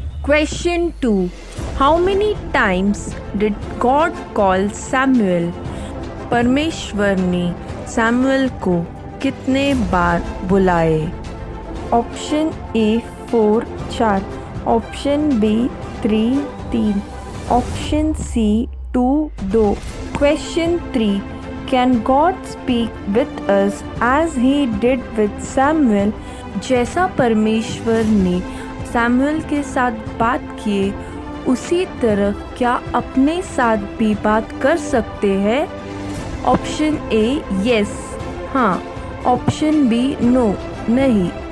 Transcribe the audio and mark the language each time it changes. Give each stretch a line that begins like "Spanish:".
English: Question 2, how many times did God call Samuel?
Hindi: परमेश्वर ने Samuel को कितने बार बुलाए?
English: Option A 4, option B 3, option C 2. Question 3, can God speak with us as he did with Samuel?
Hindi: जैसा परमेश्वर ने Samuel के साथ बात किए, उसी तरह क्या अपने साथ भी बात कर सकते हैं?
English: Option A yes, हाँ, option B no, नहीं।